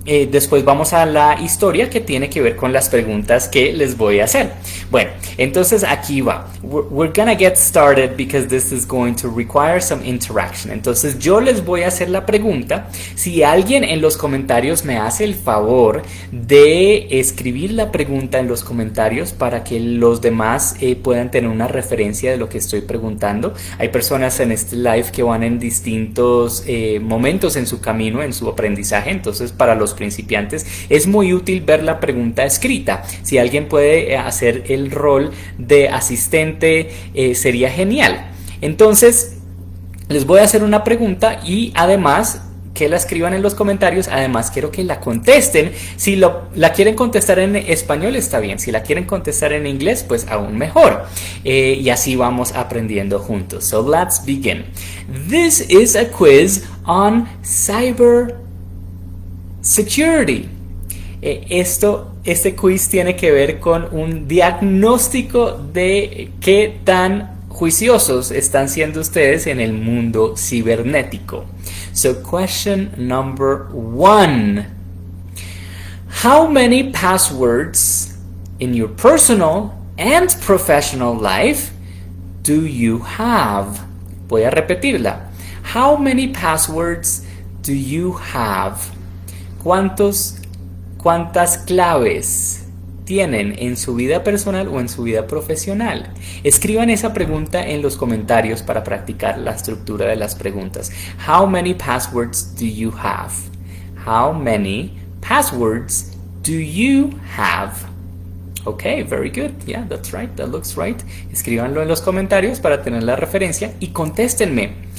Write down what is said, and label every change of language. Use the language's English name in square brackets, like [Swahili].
[Spanish] Después vamos a la historia que tiene que ver con las preguntas que les voy a hacer. Bueno, entonces aquí va. [English] We're gonna get started because this is going to require some interaction. [Spanish] Entonces yo les voy a hacer la pregunta. Si alguien en los comentarios me hace el favor de escribir la pregunta en los comentarios para que los demás puedan tener una referencia de lo que estoy preguntando. Hay personas en este live que van en distintos momentos en su camino, en su aprendizaje. Entonces para los principiantes, es muy útil ver la pregunta escrita. Si alguien puede hacer el rol de asistente, sería genial. Entonces, les voy a hacer una pregunta y además que la escriban en los comentarios. Además quiero que la contesten. Si la quieren contestar en español está bien, si la quieren contestar en inglés pues aún mejor, y así vamos aprendiendo juntos. [English] So let's begin. This is a quiz on cyber security. [Spanish] Este quiz tiene que ver con un diagnóstico de qué tan juiciosos están siendo ustedes en el mundo cibernético. [English] So question number 1. How many passwords in your personal and professional life do you have? [Spanish] Voy a repetirla. [English] How many passwords do you have? [Spanish] ¿Cuántas claves tienen en su vida personal o en su vida profesional? Escriban esa pregunta en los comentarios para practicar la estructura de las preguntas. [English] How many passwords do you have? How many passwords do you have? Okay, very good. Yeah, that's right. That looks right. [Spanish] Escríbanlo en los comentarios para tener la referencia y contéstenme.